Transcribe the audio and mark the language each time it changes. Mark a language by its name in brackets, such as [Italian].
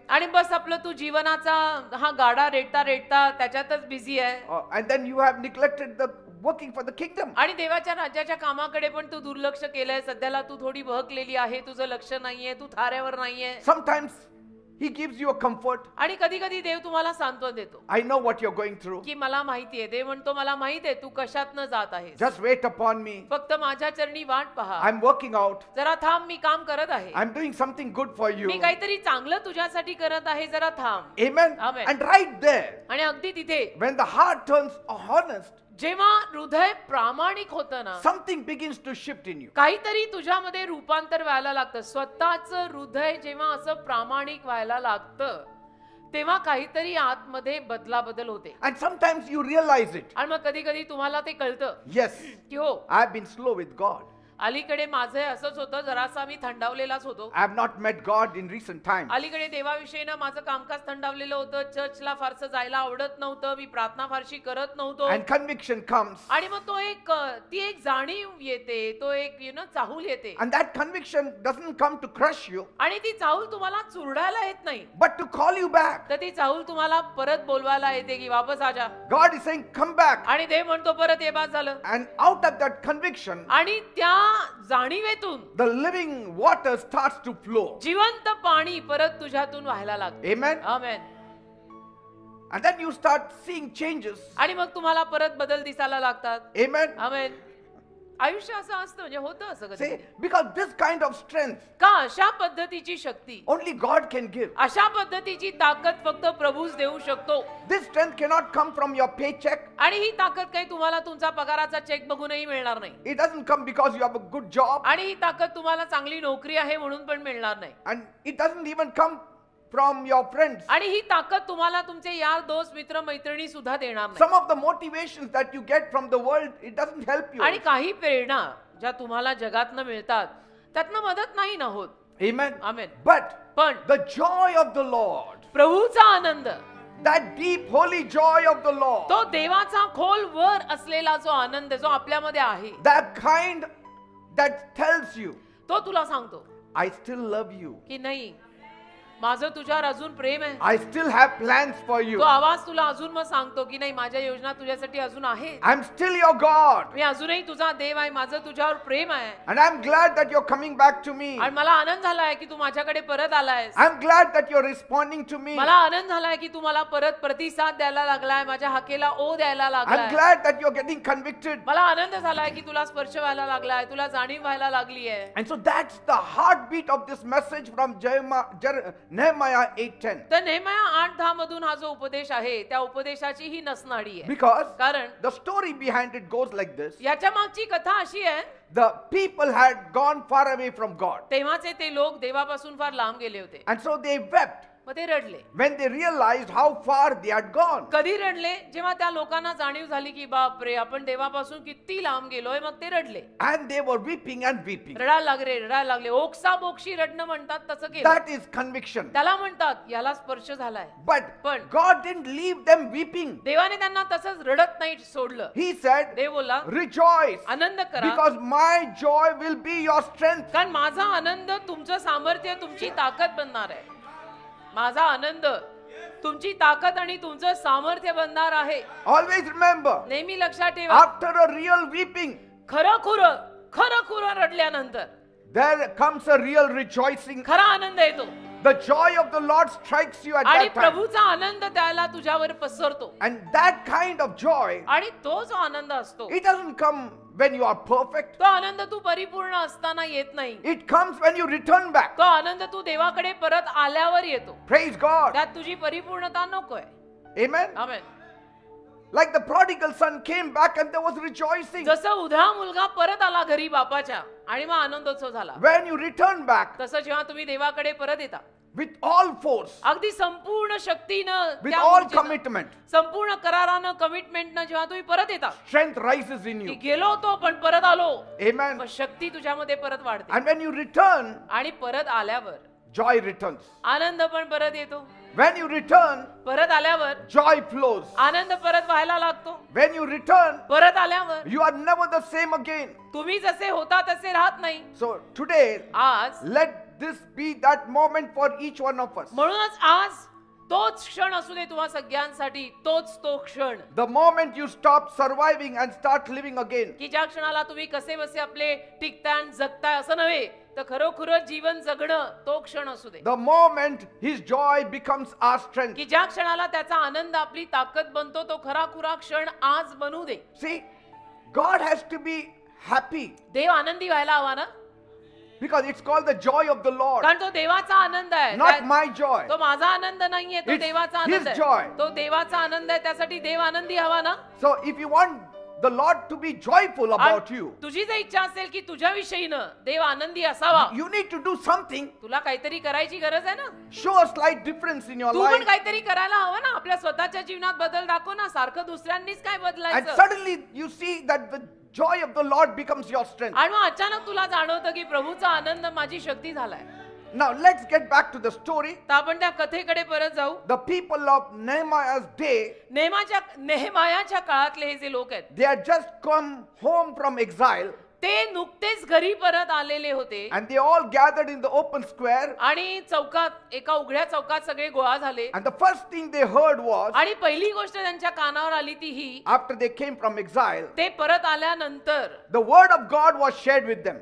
[Marathi] आणि बस आपलं तू जीवनाचा हा गाडा रेटता त्याच्यातच बिझी आहे. [English] And then you have neglected the working for the kingdom. [Marathi] आणि देवाच्या राज्याच्या कामाकडे पण तू दुर्लक्ष केलंय. सध्याला तू थोडी बहकलेली आहे. तुझं लक्ष नाहीये, तू थाऱ्यावर नाहीये. [English] Sometimes He gives you a comfort. [Marathi] आणि कधी कधी देव तुम्हाला सांत्वन देतो [English] I know what you're going through. [Marathi] की मला माहितीये. देव म्हणतो मला माहित आहे तू कशातनं जात आहेस. [English] Just wait upon me. [Marathi] फक्त माझ्या चरणी वाट पहा. [English] I'm working out. [Marathi] जरा थांब, मी काम करत आहे. [English] I'm doing something good for you. [Marathi] मी काहीतरी चांगलं तुझ्यासाठी करत आहे. जरा थांब. [English] Amen. Amen. And right there, [Marathi] आणि अगदी तिथे [English] when the heart turns honest, [Marathi] जेव्हा हृदय प्रामाणिक होतं ना, [English] something begins to shift in you. [Marathi] काहीतरी तुझ्यामध्ये रूपांतर व्हायला लागतं. स्वतःचं हृदय जेव्हा असं प्रामाणिक व्हायला लागतं तेव्हा काहीतरी आतमध्ये बदल होते. [English] And sometimes you realize it. [Marathi] आणि मग कधी कधी तुम्हाला ते कळतं [English] Yes, [Marathi] की हो, [English] I've been slow with God. [Marathi] अलीकडे माझं असंच होतं, जरासा मी थंडावलेलाच होतो. [English] I have not met God in recent times. [Marathi] अलीकडे देवाविषयीनं माझं कामकाज थंडावलेलं होतं. चर्चला फारसं जायला आवडत नव्हतं. मी प्रार्थना फारशी करत नव्हतो. [English] And conviction comes. [Marathi] आणि मग ती एक जाणीव येते, तो एक चाहूल येते. [English] And that conviction doesn't come to crush you, [Marathi] आणि ती चाहूल तुम्हाला चुरडायला येत नाही, [English] but to call you back. [Marathi] तर ती चाहूल तुम्हाला परत बोलवायला येते की [Hindi] वापस आजा. [English] God is saying, come back. [Marathi] आणि देव म्हणतो परत ये, बाद झालं. [English] And out of that conviction, [Marathi] आणि त्या जाणीवेतून [English] the living water starts to flow. [Marathi] जिवंत पाणी परत तुझ्यातून व्हायला लागते. [English] Amen. [Marathi] Amen. [English] And then you start seeing changes. [Marathi] आणि मग तुम्हाला परत बदल दिसायला लागतात. [English] Amen. [Marathi] आमेन. आयुष्य असं असतं, म्हणजे होतं असं कधी. [English] Say, because this kind of strength [Marathi] का अशा पद्धतीची शक्ती, [English] only God can give. [Marathi] अशा पद्धतीची ताकद फक्त प्रभूच देऊ शकतो. [English] This strength cannot come from your paycheck. [Marathi] आणि ही ताकद काही तुम्हाला तुमचा पगाराचा चेक बघूनही मिळणार नाही. [English] It doesn't come because you have a good job. [Marathi] आणि ही ताकद तुम्हाला चांगली नोकरी आहे म्हणून पण मिळणार नाही. [English] And it doesn't even come from your friends. [Marathi] आणि ही ताकद तुम्हाला तुमचे यार, दोस्त, मित्र, मैत्रिणी सुद्धा देणार नाही. [English] Some of the motivations that you get from the world, it doesn't help you. [Marathi] आणि काही प्रेरणा ज्या तुम्हाला जगातनं मिळतात त्यातनं मदत नाही ना होत. [English] Amen. [Marathi] आमेन. [English] But [Marathi] पण [English] the joy of the Lord, [Marathi] प्रभूचा Anand, [English] that deep holy joy of the Lord, [Marathi] तो देवाचा खोल वर असलेला जो आनंद जो आपल्यामध्ये आहे, [English] that kind that tells you, [Marathi] तो तुला सांगतो [English] I still love you. [Marathi] की नाही, माझं तुझ्यावर अजून प्रेम आहे. [English] I still have plans for you. [Marathi] तो आवाज तुला अजून मग सांगतो की नाही, माझ्या योजना तुझ्यासाठी अजून आहे. [English] I'm still your God. [Marathi] मी अजूनही तुझा देव आहे. माझं तुझ्यावर प्रेम आहे. [English] And I'm glad that you're coming back to me. [Marathi] आणि मला आनंद झालाय की तू माझ्याकडे परत आलायस. [English] I'm glad that you're responding to me. [Marathi] मला आनंद झालाय की तू मला परत प्रतिसाद द्यायला लागलाय, माझ्या हाकेला ओ द्यायला [English] I'm [Marathi] लागलाय. [English] glad that you're getting convicted. [Marathi] मला आनंद झालाय की तुला स्पर्श व्हायला लागलाय, तुला जाणीव व्हायला लागली आहे. [English] And so that's the heartbeat of this message from Nehemiah 8:10. [Marathi] तर नेहम्या 8:10 मधून हा जो उपदेश आहे त्या उपदेशाची ही नसनाडी आहे. [English] Because [Marathi] कारण [English] the story behind it goes like this. [Marathi] याच्या मागची कथा अशी आहे, [English] The people had gone far away from God. [Marathi] तेव्हाचे ते लोक देवापासून फार लांब गेले होते. [English] And so they wept [Marathi] मग ते रडले. [English] when they realized how far they had gone. [Marathi] कधी रडले? जेव्हा त्या लोकांना जाणीव झाली की बापरे आपण देवापासून किती लांब गेलोय, मग ते रडले. [English] And they were weeping and weeping. [Marathi] रडायला लागले. ओक्साबोक्षी रडणं म्हणतात तसं केलं. [English] That is conviction. [Marathi] त्याला म्हणतात याला स्पर्श झालाय. [English] But God didn't leave them weeping. [Marathi] देवाने त्यांना तसंच रडत नाही सोडलं. [English] He said, [Marathi] देव बोला [English] rejoice, [Marathi] आनंद करा, [English] because my joy will be your strength. [Marathi] कारण माझा आनंद तुमचं सामर्थ्य, तुमची ताकद बनणार आहे. माझा आनंद तुमची ताकद आणि तुमचं सामर्थ्य बनणार आहे. [English] Always remember, [Marathi] नेहमी लक्षात ठेवा, [English] after a real weeping, [Marathi] खरं रडल्यानंतर [English] there comes a real rejoicing. [Marathi] खरा आनंद येतो. [English] The joy of the Lord strikes you at [Marathi] आणि [English] that time. [Marathi] प्रभूचा आनंद त्याला तुझ्यावर पसरतो. [English] And that kind of joy, [Marathi] आणि तो जो आनंद असतो, [English] it doesn't come when you are perfect. [Marathi] तो आनंद तू परिपूर्ण असताना येत नाही. [English] It comes when you return back. [Marathi] तो आनंद तू देवाकडे परत आल्यावर येतो. [English] Praise God. [Marathi] त्यात तुझी परिपूर्णता नकोय. [English] Amen. [Marathi] Amen. [English] Like the prodigal son came back and there was rejoicing. [Marathi] जसं उधळा मुलगा परत आला घरी बापाच्या आणि मग आनंदोत्सव झाला. [English] When you return back [Marathi] तसं जेव्हा तुम्ही देवाकडे परत येता [English] with all force, [Marathi] अगदी संपूर्ण शक्तीनं, [English] with [Marathi] त्या [English] all [Marathi] ऊर्जेनं, [English] commitment, [Marathi] संपूर्ण करारानं, कमिटमेंटनं जेव्हा तुम्ही परत येता, [English] strength rises in [Marathi] की [English] you. [Marathi] गेलो होतो पण परत आलो, [English] Amen. [Marathi] मग शक्ती तुझ्यामध्ये परत वाढते. [English] And when you return, [Marathi] आणि परत आल्यावर [English] joy returns. [Marathi] आनंद पण परत येतो. [English] When you return, [Marathi] परत आल्यावर [English] joy flows. [Marathi] आनंद परत व्हायला लागतो. [English] When you return, [Marathi] परत आल्यावर [English] you are never the same again. [Marathi] तुम्ही जसे होता तसे राहत नाही. [English] So today, [Marathi] आज [English] let this be that moment for each one of us. [Marathi] म्हणूनच आज तोच क्षण असू दे तुम्हा सगळ्यांसाठी, तोच तो क्षण, [English] The moment you stop surviving and start living again. [Marathi] की ज्या क्षणाला तुम्ही कसे बसे आपले टिकताय जगताय असं नव्हे, तर खरोखर जीवन जगणं तो क्षण असू दे. [English] The moment his joy becomes our strength. [Marathi] की ज्या क्षणाला त्याचा आनंद आपली ताकद बनतो, तो खरा क्षण आज बनू दे. [English] See, God has to be happy [Marathi] देव आनंदी व्हायला हवा ना, [English] because it's called the joy of the Lord, [Marathi] कारण तो देवाचा आनंद आहे. [English] not my joy. [Marathi] तो माझा आनंद नाहीये, तो [English] It's [Marathi] देवाचा [English] his [Marathi] आनंद [English] joy. [Marathi] आहे. तो देवाचा आनंद आहे, त्यासाठी देव आनंदी हवा ना. [English] So if you want the Lord to be joyful about [Marathi] आणि [English] you, [Marathi] तुझी जर इच्छा असेल की तुझ्या विषयीनं देव आनंदी असावा, [English] you need to do something. [Marathi] तुला काहीतरी करायची गरज आहे ना. [English] Show a slight difference in your [Marathi] तू पण [English] life. [Marathi] काहीतरी करायला हवं ना. आपल्या स्वतःच्या जीवनात बदल दाखव ना. सारखं दुसऱ्यांनीच काय [English] And [Marathi] बदलायचं. [English] suddenly you see that the joy of the Lord becomes your strength. [Marathi] आणि मग अचानक तुला जाणवतं की प्रभूचा आनंद माझी शक्ती झालाय. [English] Now let's get back to the story. [Marathi] तर आपण त्या कथेकडे परत जाऊ. [English] The people of Nehemiah's day, [Marathi] नेहमायाच्या काळातले हे जे लोक आहेत, [English] they had just come home from exile [Marathi] ते नुकतेच घरी परत आलेले होते. [English] and they all gathered in the open square. [Marathi] आणि चौकात, एका उघड्या चौकात सगळे गोळा झाले. [English] And the first thing they heard was, [Marathi] आणि पहिली गोष्ट त्यांच्या कानावर आली ती ही, [English] after they came from exile, [Marathi] ते परत आल्यानंतर [English] the word of God was shared with them.